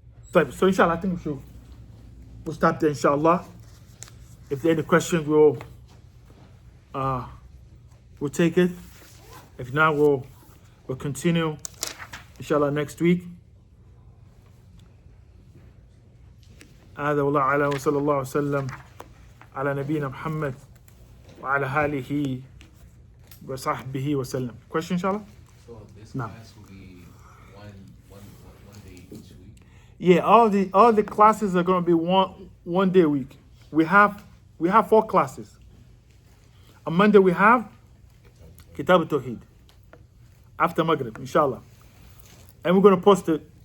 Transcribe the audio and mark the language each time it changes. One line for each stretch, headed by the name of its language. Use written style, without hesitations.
English: So inshallah, I think we'll stop there, inshallah. If there are any questions, we'll take it. If not, we'll continue, inshallah, next week.
Arabic: هذا والله أعلم وصلى الله وسلم على نبينا محمد وعلى آله وصحبه وسلم.
English: Question, inshallah? So this No. class will be one day each week? Yeah, all the classes are going to be one day a week. We have 4 classes. On Monday we have Kitab al-Tawheed after Maghrib, inshallah. And we're going to post it.